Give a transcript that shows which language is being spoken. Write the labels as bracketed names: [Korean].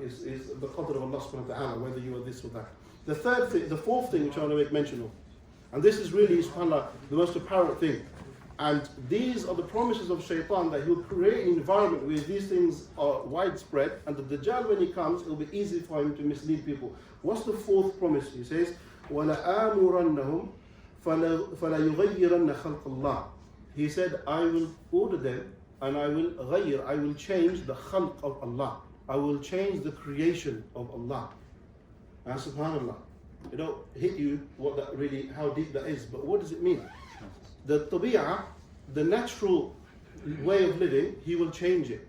[English] Is the qadr of Allah subhanahu wa ta'ala, whether you are this or that. The fourth thing which I want to make mention of, and this is really, subhanAllah, the most apparent thing. And these are the promises of shaitan, that he'll create an environment where these things are widespread, and the Dajjal, when he comes, it'll be easy for him to mislead people. What's the fourth promise? He says, [Arabic] وَلَآمُرَنَّهُمْ فَلَا يُغَيِّرَنَّ خَلْقَ اللَّهِ. [English] He said, I will order them, and I will change the khalq of Allah. I will change the creation of Allah. And subhanAllah, it don't hit you how deep that is, but what does it mean? The tabi'ah, the natural way of living, he will change it.